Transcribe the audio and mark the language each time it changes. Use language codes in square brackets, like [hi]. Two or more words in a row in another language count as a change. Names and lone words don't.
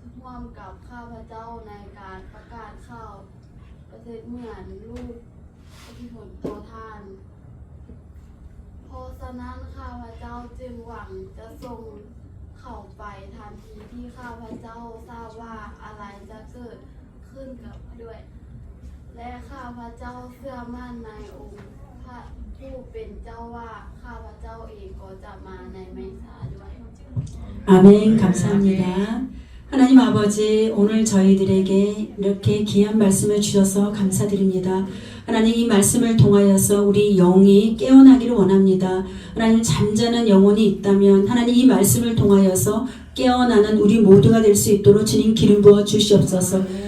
[th] ร่วมกับข้าพเจ้าในการประกาศข่าวประเสริฐเหมือนลูกที่ผลตัวท่านเพราะฉะนั้นข้าพเจ้าจึงหวังจะส่งเขาไปทันทีที่ข้าพเจ้าทราบว่าอะไรจะเกิดขึ้นกับด้วย และข้าพเจ้าเชื่อมั่นในองค์พระผู้เป็นเจ้าว่าข้าพเจ้าเองก็จะมาในไม่ช้าด้วย [ko] 아멘. 감사합니다. 하나님 아버지, 오늘 저희들에게 이렇게 귀한 말씀을 주셔서 감사드립니다. 하나님 이 말씀을 통하여서 우리 영이 깨어나기를 원합니다. 하나님 잠자는 영혼이 있다면 하나님 이 말씀을 통하여서 깨어나는 우리 모두가 될 수 있도록 주님 기름 부어 주시옵소서.